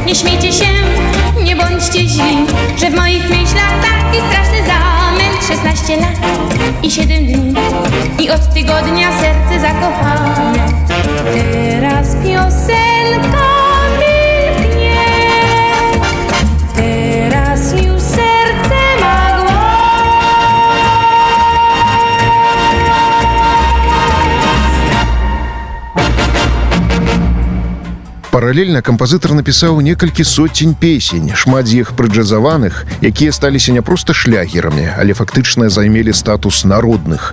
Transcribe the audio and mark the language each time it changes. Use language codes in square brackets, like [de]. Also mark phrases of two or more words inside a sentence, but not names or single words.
[pl] Nie śmiejcie się, nie bądźcie źli, że w moich myślach taki straszny zamęt. 16 lat i 7 dni i od tygodnia serce zakochane. Teraz piosenka milknie, teraz już serce ma głos. [be] Паралельна кампазітар напісаў некалькі соцень песень, шмат з іх прыджазаваных, якія сталіся не проста шлягерамі, але фактычна займелі статус народных.